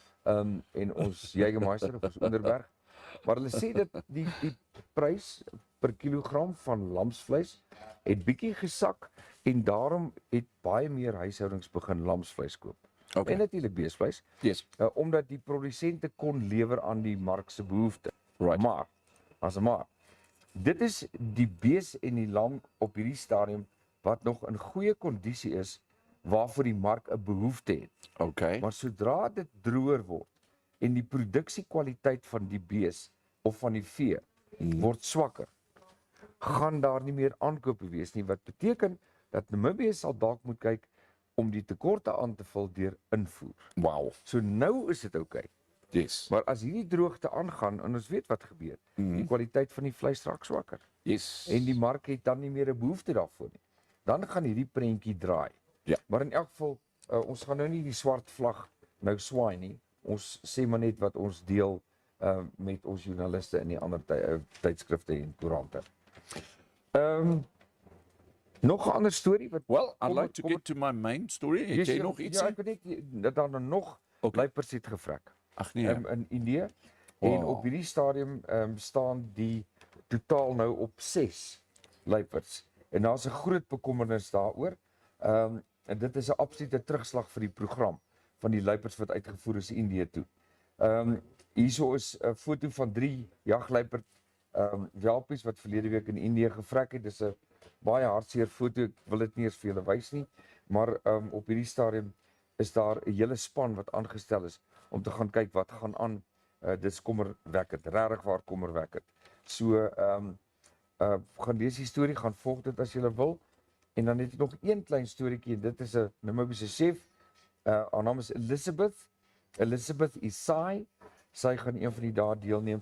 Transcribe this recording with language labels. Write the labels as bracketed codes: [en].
[af] En ons Jägermeister of ons Onderberg. Maar hulle sê dat die prys per kilogram van lamsvleis het bietjie gesak en daarom het baie meer huishoudings begin lamsvleis koop. [en] Okay. [af] En natuurlik beesvleis. [en] Yes. [af] Omdat die produsente kon lewer aan die mark se behoefte. [en] Right. [af] Maar dit is die bees en die lam op hierdie stadium wat nog in goeie kondisie is waarvoor die mark 'n behoefte het. [en] Okay. [af] Maar sodra dit droër word en die produksiekwaliteit van die bees of van die vee word swakker, gaan daar nie meer aankope wees nie, wat beteken dat Namibië sal dalk moet kyk om die tekorte aan te vul deur invoer. [en] Wow. [af] So nou is dit oukei. [en] Yes. [af] Maar as hierdie droogte aangaan en ons weet wat gebeur, die kwaliteit van die vleis raak swakker [en] Yes. [af] en die mark het dan nie meer 'n behoefte daarvoor nie. Dan gaan hierdie prentjie draai. Ja. Maar in elk geval, ons gaan nou nie die swart vlag nou swaai nie. Ons sê maar net wat ons deel met ons joernaliste in die ander tydskrifte en koerante. Nog 'n ander storie wat [en] Well, I'd like to get to my main story. [af] Het jy nog iets? Ja, ek weet net dat daar nog luiperds het gevrek. Ag nee. In Indië. En op hierdie stadium staan die totaal nou op 6 luiperds. En daar's 'n groot bekommernis daaroor. En dit is 'n absolute terugslag vir die program van die luiperds wat uitgevoer is in Indië toe. Hierso is 'n foto van 3 jagluiperd welpies wat verlede week in Indië gevrek het. Dis 'n baie hartseer foto. Ek wil dit nie eens vir julle wys nie, maar op hierdie stadium is daar 'n hele span wat aangestel is om te gaan kyk wat gaan aan. Dis kommerwekkend, regtig waar kommerwekkend. So gaan lees die storie, gaan volg dit as jy wil. En dan het ek nog een klein storieetjie. Dit is 'n Namibiese chef. Haar naam is Elizabeth Isai. Sy gaan een van die dae deelneem.